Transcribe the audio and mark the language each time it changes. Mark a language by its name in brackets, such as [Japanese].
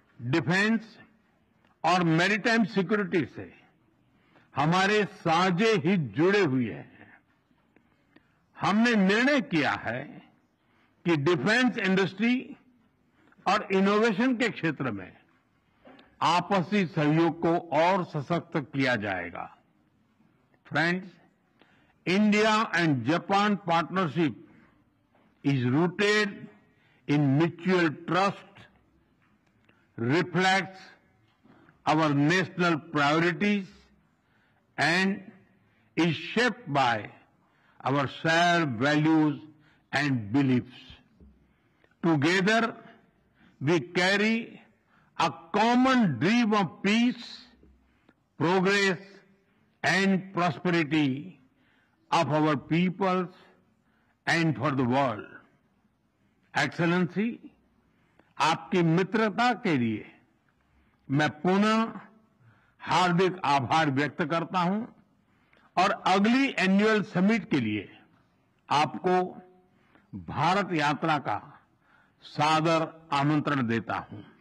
[Hindi] Defence और maritime security से हमारे साझे हित जुड़े हुए हैं। हमने निर्णय किया है कि डिफेंस इंडस्ट्री और इनोवेशन के क्षेत्र में आपसी सहयोग को और सशक्त किया जाएगा। [English] Friends, India and Japan partnership is rooted in mutual trust, reflects our national priorities, and is shaped by our shared values and beliefs. Together, we carry a common dream of peace, progress and prosperity of our peoples and for the world. [Hindi] Excellency, आपकी मित्रता के लिए मैं पुनः हार्दिक आभार व्यक्त करता हूं और अगली एनुअल समिट के लिए आपको भारत यात्रा का सादर आमंत्रण देता हूं।